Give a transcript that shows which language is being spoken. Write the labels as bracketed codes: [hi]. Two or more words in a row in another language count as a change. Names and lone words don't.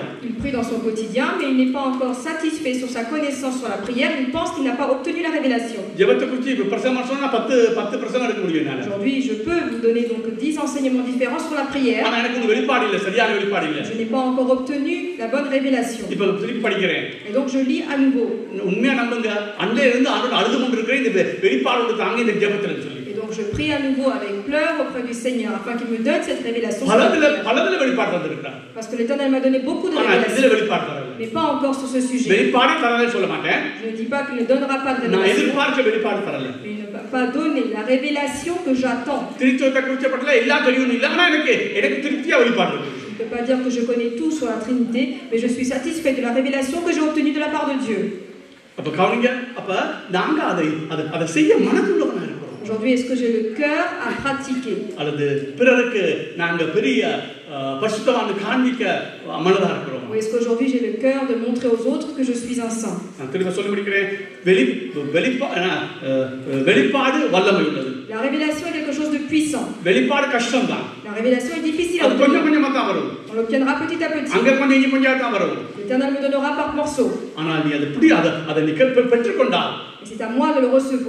[fr] Il prie dans son quotidien, mais il n'est pas encore satisfait sur sa connaissance sur la prière. Il pense qu'il n'a pas obtenu la révélation. [ta] ஜெபத்தை குறித்து இப்ப பிரசங்கம் சொன்னா 10 பிரசங்கம் எடுக்க முடியும் என்னால. [fr] Aujourd'hui, je peux vous donner donc 10 enseignements différents sur la prière. [ta] ஆனா எனக்கு வெளிப்பாடு இல்ல, சரியான வெளிப்பாடு இல்ல. [fr] Je n'ai pas encore obtenu la bonne révélation. [ta] இப்ப திருப்பி படிக்கிறேன். [fr] Et donc je lis à nouveau. [ta] உண்மையா நம்புங்க, அன்னையில இருந்து ஆண்டவர் அழுது கொண்டிருக்கிறேன் இந்த வெளிப்பாடோட தாங்க இந்த ஜெபத்துல சொல்லி. [fr] Et donc je prie à nouveau avec pleurs auprès du Seigneur afin qu'il me donne cette révélation. [ta] பலதுல வெளிப்பாடு தந்திருக்கார். [fr] Parce que l'Éternel m'a donné beaucoup de révélations. [ta] இதுல வெளிப்பாடு தரல. [fr] Mais pas encore sur ce sujet. [ta] வெளிப்பாடு தரலன்னு சொல்ல மாட்டேன். [fr] Je ne dis pas qu'il ne donnera pas de [ta] நான் [fr] révélation. [ta] எதிர்பார்த்த வெளிப்பாடு தரல. [fr] Mais il ne va pas donner la révélation que j'attends. [ta] திருத்துவத்தை குறிச்சப்பட்டல எல்லா தெரியும் இல்ல, ஆனா எனக்கு திருப்தியா வெளிப்பாடு இருக்கு. [fr] Je ne peux pas dire que je connais tout sur la Trinité, mais je suis satisfait de la révélation que j'ai obtenue de la part de Dieu. [ta] அப்ப கவனிங்க, அப்ப நாங்க அதை செய்ய மனதுள்ளவனா இருக்கோம். [fr] Aujourd'hui, est-ce que j'ai le cœur à pratiquer? [ta] அல்லது பிறருக்கு நாங்க பெரிய பரிசுத்தவான் காண்பிக்க மனதா இருக்கிறோம். [fr] Ou est-ce qu'aujourd'hui j'ai le cœur de montrer aux autres que je suis un saint? La révélation est quelque chose de puissant. La révélation est difficile à obtenir. On l'obtiendra petit à petit. L'Éternel me donnera par morceaux. Et c'est à moi de le recevoir.